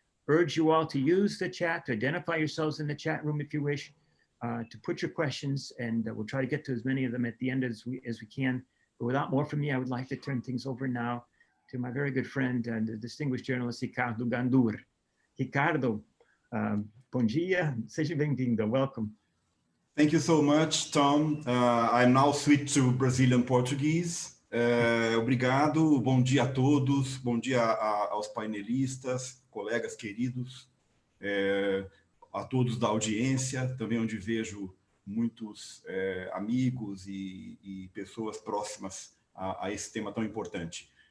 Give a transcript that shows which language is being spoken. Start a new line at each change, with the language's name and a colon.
English: Urge you all to use the chat, to identify yourselves in the chat room if you wish, to put your questions, and we'll try to get to as many of them at the end as we can. But without more from me, I would like to turn things over now to my very good friend and the distinguished journalist, Ricardo Gandur.
Portuguese: Ricardo, bom dia, seja bem-vindo,
English: welcome. Thank you so much, Tom. I'm now switch to Brazilian Portuguese.
Portuguese: Obrigado, bom dia a todos, bom dia aos painelistas, colegas queridos, a todos da audiência, também onde vejo muitos amigos e pessoas próximas a esse tema tão importante.